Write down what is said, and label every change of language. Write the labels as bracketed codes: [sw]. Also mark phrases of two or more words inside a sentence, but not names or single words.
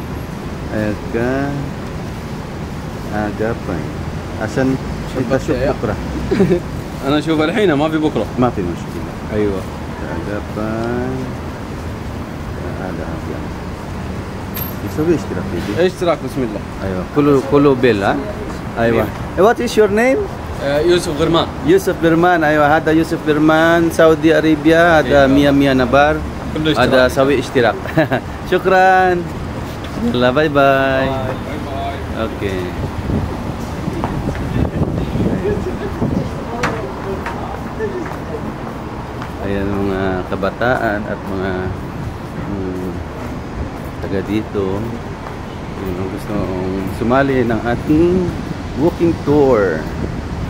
[ar] اوكي agapan عشان انت شوف بكرة انا اشوف الحين ما في بكرة ما في مشكلة ايوه agapan هذا أبيض يسوي اشتراك فيه اشتراك بسم الله ايوه كله بيل ها ايوه [en] what is your name [ar] يوسف غرمان يوسف برمان ايوه هذا يوسف برمان سعودي ارابيا هذا 100 نبر هذا سوي اشتراك شكرا يلا [en] bye bye okay [tl] ayan mga kabataan at mga taga dito yung gusto sumali ng ating [en] walking tour.